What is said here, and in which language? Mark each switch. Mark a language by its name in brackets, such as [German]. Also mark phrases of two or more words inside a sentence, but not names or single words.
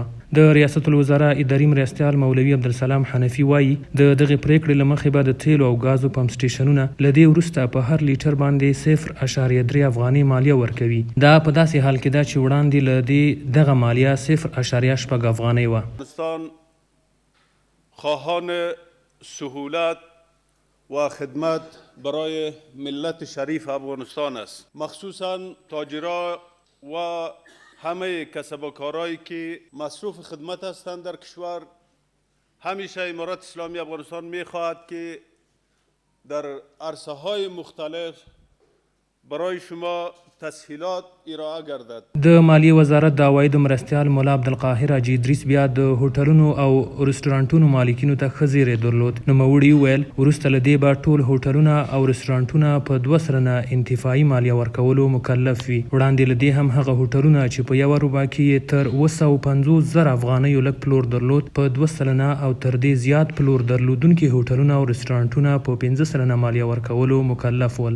[Pashto] د ریاست الوزرا اداري مرستیال مولوي عبدالسلام حنفي وایي د دغه پریکړې له مخې به د تیلو او غازو پمپ سټیشنونه له دې وروسته په هر لیټر باندې 0.3 افغاني مالیه ورکوي. دا په داسې حال کې ده چې وړاندې له دې دغه مالیه 0.6 افغانۍ وه. [Persian] افغانستان خواهان سهولت و خدمت برای ملت شریف افغانستان است. مخصوصا تاجرا و همه کسب و کارهایی که مصروف خدمت هستند در کشور، همیشه امارت اسلامی افغانستان می‌خواهد که در عرصه‌های مختلف برای شما تسهیلات ارائه گردد. [Pashto] د مالیې وزارت د عوایدو مرستیال مولا عبدالقاهر حاجي ادریس بیا د هوټلونو او رستورانټونو مالکینو ته ښه زیری درلود. نوموړي وویل وروسته له دې به ټول هوټلونه او رستورانټونه په 2 سلنه انتفاعي مالیه ورکولو مکلف وي. وړاندې له دې هم هغه هوټلونه چې په یوه روبا کې یې تر 250,000 افغانیو لږ پلور درلود په 2 سلنه او تر دې زیات پلور درلودونکي هوټلونه او رستورانټونه په 15 سلنه مالیه ورکولو مکلف ول.